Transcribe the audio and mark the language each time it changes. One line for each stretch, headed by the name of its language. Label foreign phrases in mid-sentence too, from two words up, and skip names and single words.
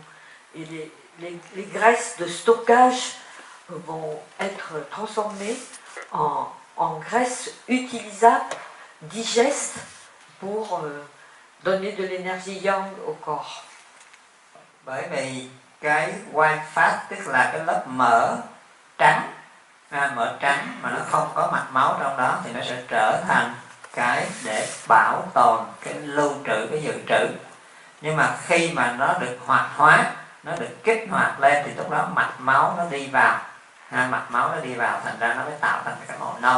French: Et les graisses de stockage vont être transformées en graisses utilisables, digestes, pour donner de l'énergie yang au corps.
Vietnamese: Bởi vì cái
English: white fat
Vietnamese: tức là cái lớp mỡ trắng, mỡ trắng mà nó không có mạch máu trong đó thì nó sẽ trở thành cái để bảo tồn, cái lưu trữ, cái dự trữ. Nhưng mà khi mà nó được hoạt hóa, nó được kích hoạt lên thì lúc đó mạch máu nó đi vào, thành ra nó mới tạo thành cái màu nâu.